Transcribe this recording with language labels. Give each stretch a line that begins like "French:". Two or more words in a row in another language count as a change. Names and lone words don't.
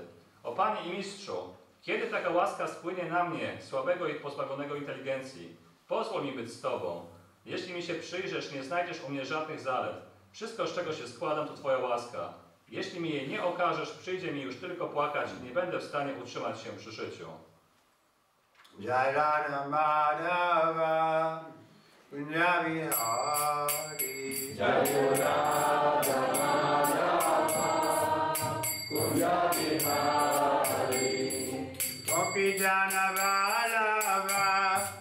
Polish: O Panie i Mistrzu, kiedy taka łaska spłynie na mnie, słabego i pozbawionego inteligencji? Pozwól mi być z Tobą. Jeśli mi się przyjrzysz, nie znajdziesz u mnie żadnych zalet. Wszystko, z czego się składam, to Twoja łaska. Jeśli mi jej nie okażesz, przyjdzie mi już tylko płakać i nie będę w stanie utrzymać się przy życiu.
Sanskrit: जय राधा माधव पंजाबी हरे जय राधा माधव पंजाबी हरे गोपी जन वल्लभ